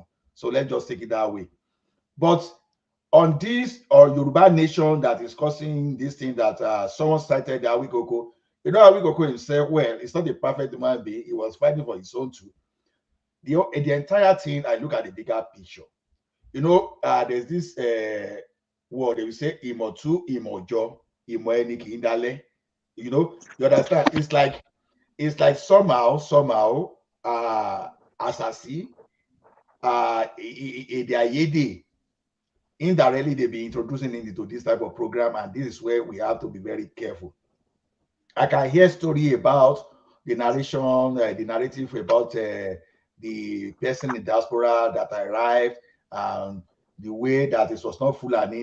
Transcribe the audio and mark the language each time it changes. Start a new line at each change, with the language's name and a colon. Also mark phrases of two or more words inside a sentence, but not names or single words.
English: So let's just take it that way. But on this Yoruba Nation that is causing this thing that someone cited the Awikoko, you know, Awikoko himself, well, it's not a perfect human being. He was fighting for his own too. The entire thing, I look at the bigger picture. You know, there's this word they will say
Yoruba: imotu, imojo, imoeniki indale.
English: You know, you understand? It's like somehow, asasi, indirectly they be introducing into this type of program, and this is where we have to be very careful. I can hear story about the narration, the narrative about the person in diaspora that arrived, and the way that it was not Fulani.